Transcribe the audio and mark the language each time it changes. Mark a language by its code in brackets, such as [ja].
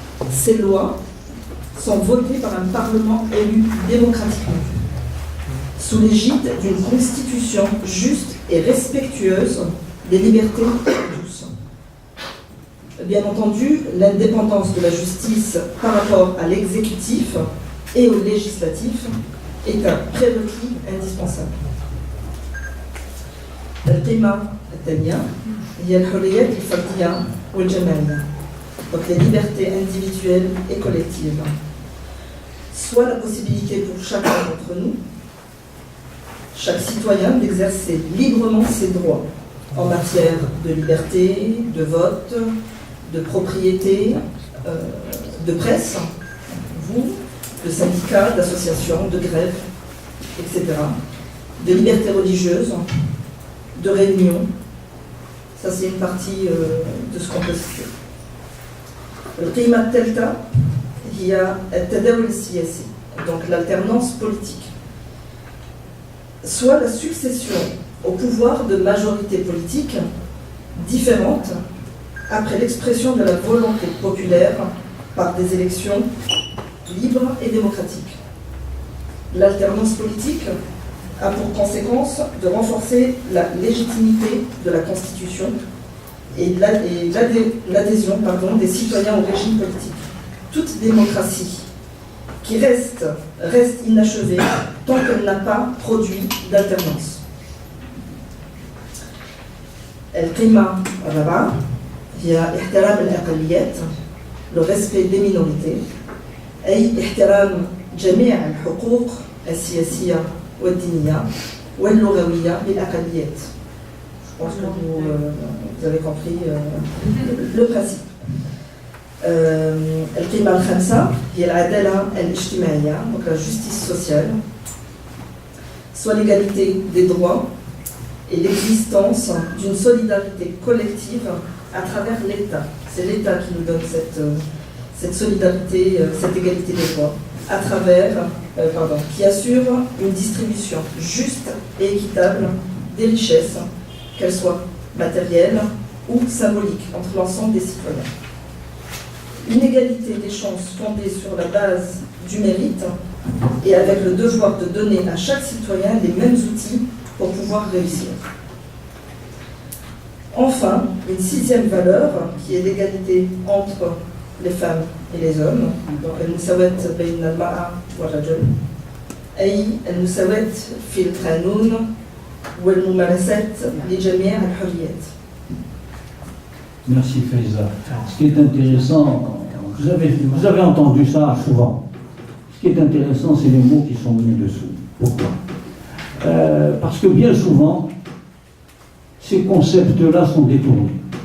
[fr] Ces lois sont votées par un Parlement élu démocratiquement, sous l'égide d'une constitution juste et respectueuse des libertés de tous. Bien entendu, l'indépendance de la justice par rapport à l'exécutif et au législatif est un prérequis indispensable. [ar] القيمة الثانية هي الحريات الفردية والجماعية. [fr] Donc les libertés individuelles et collectives. Soit la possibilité pour chacun d'entre nous, chaque citoyen, d'exercer librement ses droits en matière de liberté, de vote, de propriété, de presse, de syndicats, d'associations, de grèves, etc. De liberté religieuse, de réunion. Ça, c'est une partie de ce qu'on peut citer. [ar] القيمة الثالثة هي التداول السياسي, [fr] donc l'alternance politique. Soit la succession au pouvoir de majorités politiques différentes après l'expression de la volonté populaire par des élections libres et démocratiques. L'alternance politique a pour conséquence de renforcer la légitimité de la Constitution et l'adhésion des citoyens au régime politique. Toute démocratie qui reste inachevée tant qu'elle n'a pas produit d'alternance. [ar] القيمة الرابعة هي احترام الأقليات, [fr] le respect des minorités, [ar] أي احترام جميع الحقوق السياسية والدينية واللغوية للأقليات. [fr] Je pense que vous avez compris le principe. [ar] القيمة الخامسة هي العدالة الاجتماعية, [fr] donc la justice sociale, soit l'égalité des droits et l'existence d'une solidarité collective à travers l'État. C'est l'État qui nous donne cette solidarité, cette égalité des droits, à travers, qui assure une distribution juste et équitable des richesses, qu'elles soient matérielles ou symboliques, entre l'ensemble des citoyens. Une égalité des chances fondée sur la base du mérite et avec le devoir de donner à chaque citoyen les mêmes outils pour pouvoir réussir. Enfin, une sixième valeur qui est l'égalité entre les femmes et les hommes. [ar] Donc, المساواة بين المرأة والرجل, أي المساواة في القانون والممارسات لجميع الحريات. [fr] Merci Faiza. Ce qui est intéressant, vous avez entendu ça souvent. Ce qui est intéressant, c'est les mots qui sont mis dessous. Pourquoi? Parce que bien souvent, ces concepts-là sont détournés.